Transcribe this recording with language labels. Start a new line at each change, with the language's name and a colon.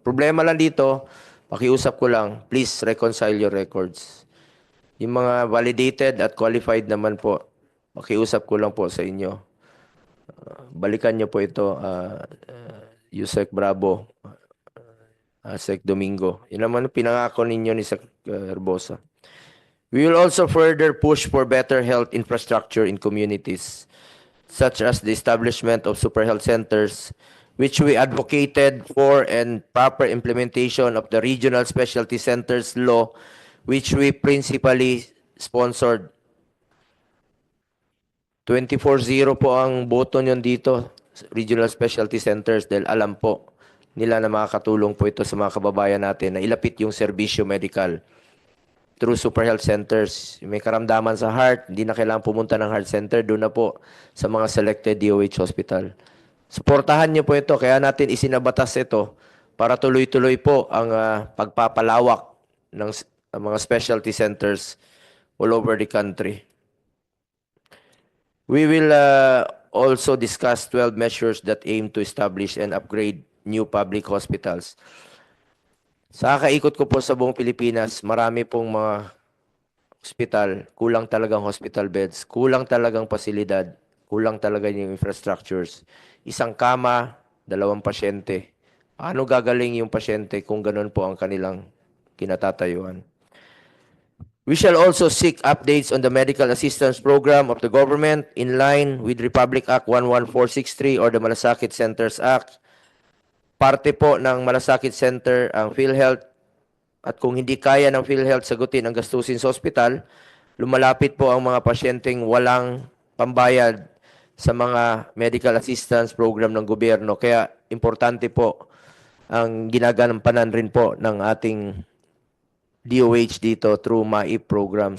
Filipino: Problema lang dito, pakiusap ko lang,
English: please reconcile your records.
Filipino: Yung mga validated at qualified naman po pakiusap ko lang po sa inyo. Balikan niyo po ito, Yusek Bravo, Sec Domingo. Yun naman ang pinangako ninyo ni Sec Herbosa.
English: We will also further push for better health infrastructure in communities, such as the establishment of super health centers, which we advocated for, and proper implementation of the regional specialty centers law, which we principally sponsored.
Filipino: 24-0 po ang boto nyo dito, regional specialty centers, dahil alam po nila na makakatulong po ito sa mga kababayan natin na ilapit yung serbisyo medical
English: through super health centers.
Filipino: May karamdaman sa heart, hindi na kailangan pumunta ng heart center, doon na po sa mga selected DOH hospital. Suportahan niyo po ito, kaya natin isinabatas ito para tuloy-tuloy po ang pagpapalawak ng mga specialty centers
English: all over the country. We will also discuss 12 measures that aim to establish and upgrade new public hospitals.
Filipino: Sa kaikot ko po sa buong Pilipinas, marami pong mga hospital, kulang talagang hospital beds, kulang talagang pasilidad, kulang talaga yung infrastructures. Isang kama, 2 pasyente. Paano gagaling yung pasyente kung ganun po ang kanilang kinatatayuan?
English: We shall also seek updates on the medical assistance program of the government in line with Republic Act 11463 or the Malasakit Centers Act.
Filipino: Parte po ng Malasakit Center ang PhilHealth, at kung hindi kaya ng PhilHealth sagutin ang gastusin sa ospital, lumalapit po ang mga pasyenteng walang pambayad sa mga medical assistance program ng gobyerno. Kaya importante po ang ginagampanan rin po ng ating DOH dito
English: through MAIP program.